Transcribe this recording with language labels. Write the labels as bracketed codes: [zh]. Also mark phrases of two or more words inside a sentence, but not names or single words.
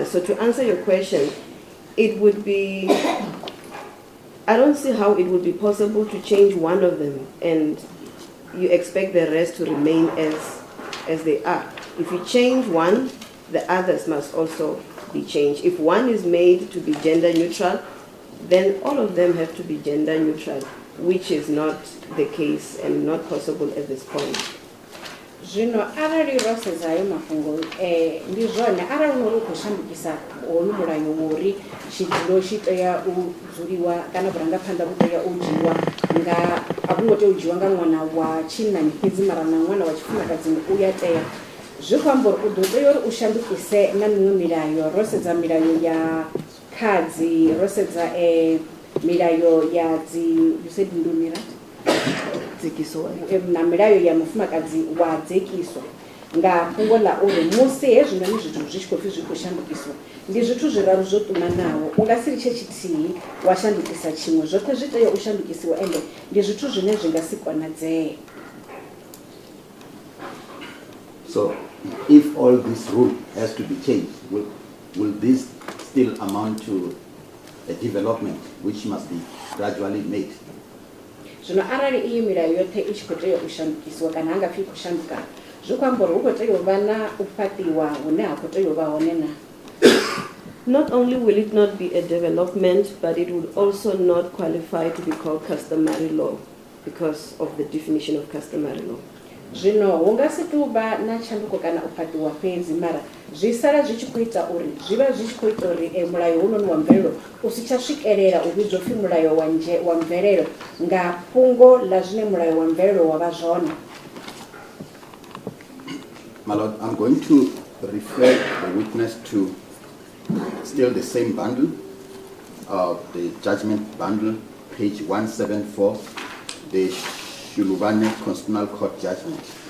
[en] So to answer your question, it would be, I don't see how it would be possible to change one of them and you expect the rest to remain as they are. If you change one, the others must also be changed. If one is made to be gender neutral, then all of them have to be gender neutral, which is not the case and not possible at this point. [ve] Zwino arali ro sedza ayo mafhungo ndi zwone arali no ri khou shandukisa hoyu mulayo wori tshidulo tshi tea u dzuliwa kana vhurangaphanḓa vhu tea u dzhiwa nga a vhu ngo tea u dzhiwa nga ṅwana wa tshinnani fhedzi mara na ṅwana wa tshifumakadzini u ya tea. Zwi khou amba uri u ḓo tea uri u shandukise na miṅwe milayo ro sedza milayo ya Kazi, ro sedza milayo ya [en] you said Indumi, right? [ve] Na milayo ya mufumakadzi wa dzekiswa nga fhungo ḽa uri musi hezwinoni zwithu zwi tshi khou pfhi zwi khou shandukiswa ndi zwithu zwiraru zwo ṱumanaho. U nga si litshe tshithihi wa shandukisa tshiṅwe, zwoṱhe zwi tea u shandukisiwa ende ndi zwithu zwine zwi nga si konadzee. [en] So if all this rule has to be changed, will this still amount to a development which must be gradually made? [ve] Zwino arali iyi milayo yoṱhe i tshi khou tea u shandukisiwa kana hanga pfhi khou shanduka zwi khou amba uri hu khou tea u vha na u fhaṱiwa hune ha khou tea u vha hone na. [en] Not only will it not be a development, but it would also not qualify to be called customary law because of the definition of customary law. [ve] Zvino hunga si tuba na chanduko kana u fhaṱiwa fhedzi mara zwi sala zwi tshi khou ita uri zwivha zwi tshi khou ita uri mulayo hononi wa mvelelo u si tsha swikelela u vhidzwa pfhi mulayo wa mvelelo nga fhungo ḽa zwine mulayo wa mvelelo wa vha zwone. [en] My Lord, I'm going to refer the witness to still the same bundle, the judgment bundle, page 174, the Shulubane Constitutional Court judgment.